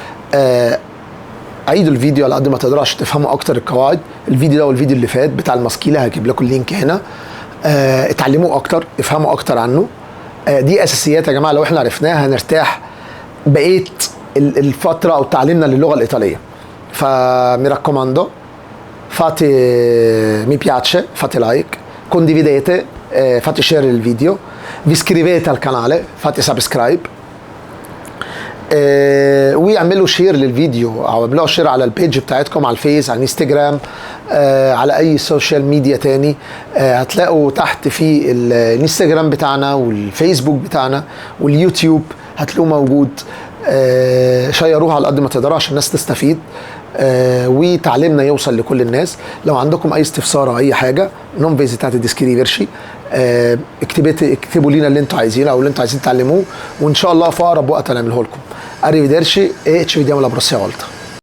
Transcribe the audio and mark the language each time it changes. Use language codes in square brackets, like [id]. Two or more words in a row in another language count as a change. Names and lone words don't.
[ar] عيدوا الفيديو على قد ما تقدروا عشان تفهموا اكتر القواعد. الفيديو ده والفيديو اللي فات بتاع الماسكيله هجيب لكم اللينك هنا. اتعلموا اكتر، افهموا اكتر عنه. دي اساسيات يا جماعه، لو احنا عرفناها هنرتاح بقيه الفتره او تعليمنا للغه الايطاليه. [it] فمي raccomando fate mi piace, fate like, condividete, fate share il video, vi iscrivete al canale, fate subscribe, [ar] واعملوا شير للفيديو او اعملوا شير على البيج بتاعتكم على الفيس، على الانستجرام، على اي [en] social media [ar] تاني. هتلاقوا تحت في الانستجرام بتاعنا والفيسبوك بتاعنا واليوتيوب هتلاقوه موجود. شيروها على قد ما تقدروا عشان الناس تستفيد، وتعليمنا يوصل لكل الناس. لو عندكم اي استفسار او اي حاجه [it] non esitate scriverci, [ar] اكتبوا لنا اللي انتوا عايزينه او اللي انتوا عايزين تعلموه، وان شاء الله في اقرب وقت هنعمله لكم. [it] Arrivederci e ci vediamo alla prossima volta.